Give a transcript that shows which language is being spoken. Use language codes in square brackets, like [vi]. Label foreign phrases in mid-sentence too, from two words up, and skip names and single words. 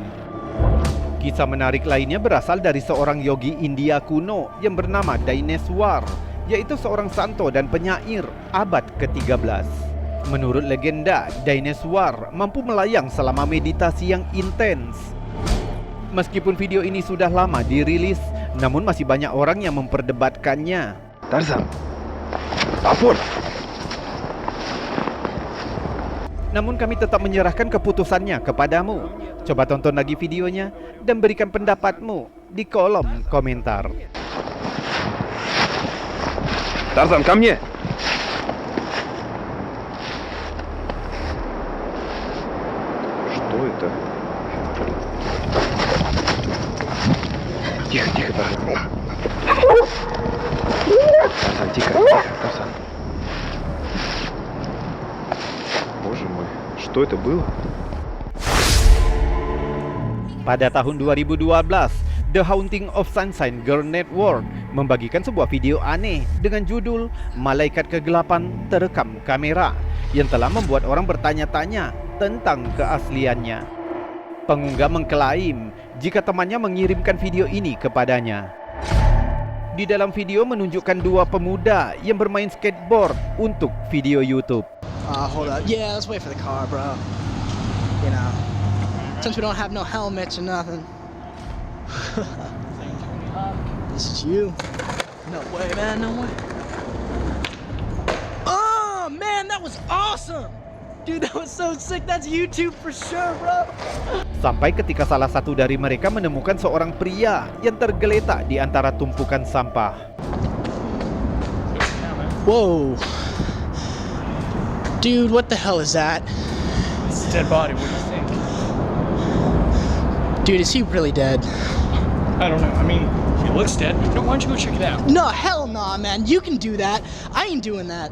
[id] Kisah menarik lainnya berasal dari seorang yogi India kuno yang bernama Daineswar, yaitu seorang santo dan penyair abad ke-13. Menurut legenda, Daineswar mampu melayang selama meditasi yang intens. Meskipun video ini sudah lama dirilis, namun masih banyak orang yang memperdebatkannya. [ru] Тарзан! Апорт! [id] Namun kami tetap menyerahkan keputusannya kepadamu. Coba tonton lagi videonya dan berikan pendapatmu di kolom komentar. [ru] Тарзан, ко мне! Что это? Тихо, тихо, Тарзан. Тарзан, тихо, Тарзан. Боже мой, что это было? [id] Pada tahun 2012, The Haunting of Sunshine Girl Network membagikan sebuah video aneh dengan judul Malaikat Kegelapan Terekam Kamera yang telah membuat orang bertanya-tanya tentang keasliannya. Pengunggah mengklaim jika temannya mengirimkan video ini kepadanya. Di dalam video menunjukkan dua pemuda yang bermain skateboard untuk video YouTube. [en] Hold up. Yeah, let's wait for the car, bro. You know, since we don't have no helmets or nothing. This is you. No way, man. No way. Oh, man, that was awesome. Dude, that was so sick. That's YouTube for sure, bro. [id] Sampai ketika salah satu dari mereka menemukan seorang pria yang tergeletak di antara tumpukan sampah. [en] Whoa. Dude, what the hell is that? It's a dead body. What do you think? Dude, is he really dead? I don't know. I mean, he looks dead. No, why don't you go check it out? No, hell nah, man. You can do that. I ain't doing that.